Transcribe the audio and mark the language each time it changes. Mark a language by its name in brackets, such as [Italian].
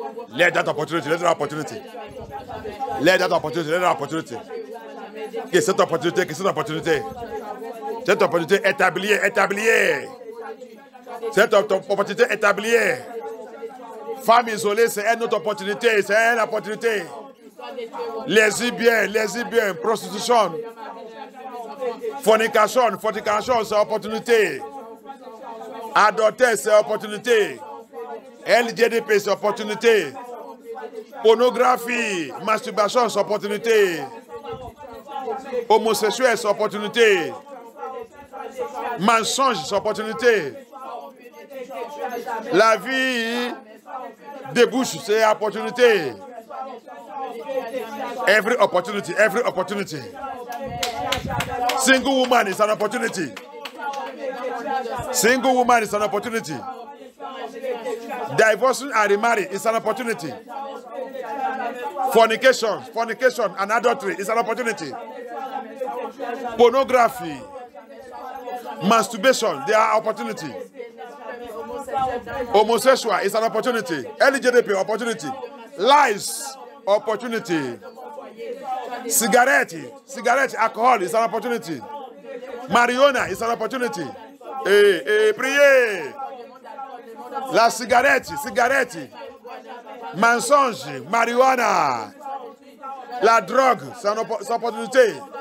[English] Let that opportunity, let that opportunity. Let that opportunity, let that opportunity. [French] Que cette opportunité, que cette opportunité. Cette opportunité établie, établie. Cette opportunité établie. Femme isolée, c'est une autre opportunité, c'est une opportunité. Lesbienne, prostitution. Fornication, c'est opportunité. Adultère, c'est opportunité. LGDP, c'est opportunité. Pornographie, masturbation, c'est opportunité. Homosexuel, c'est opportunité. Mensonge, c'est opportunité. La vie débouche, c'est opportunité. [English] Every opportunity, every opportunity. Single woman is an opportunity. Single woman is an opportunity. Divorcing and remarrying is an opportunity. Fornication and adultery is an opportunity. Pornography, masturbation, they are opportunity. Homosexual is an opportunity. LGBT, opportunity. Lies, opportunity. Cigarette, alcohol is an opportunity. Marijuana is an opportunity. [French] Priez. La cigarette, mensonge, marijuana, la drogue, c'est une opportunité.